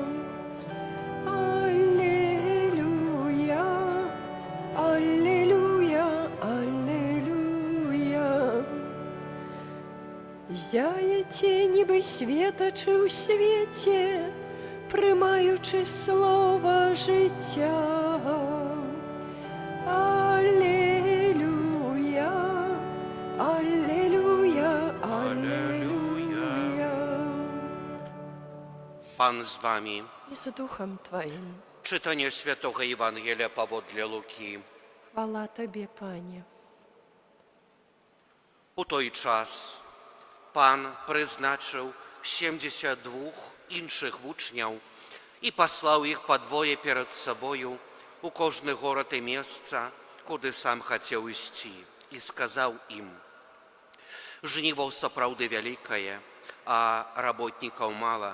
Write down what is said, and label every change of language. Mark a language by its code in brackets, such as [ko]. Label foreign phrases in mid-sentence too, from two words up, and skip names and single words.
[be] Аллилуйя, аллилуйя, аллилуйя. Зяеце нібы светачы ў свеце, прымаючы слова жыцця. Аллилуйя, аллилуйя, аллилуйя. [uk] Пан з вами. І з духом Твоїм. Читання Святого Євангелія паводле Луки. Хвала Табе, Пане. [be] У той час Пан прызначыў 72 іншых вучняў і паслаў іх падвое перад сабою у кожны горад і месца, куды сам хацеў ісці, і сказаў ім: «Жніво сапраўды вялікае, а работнікаў мала.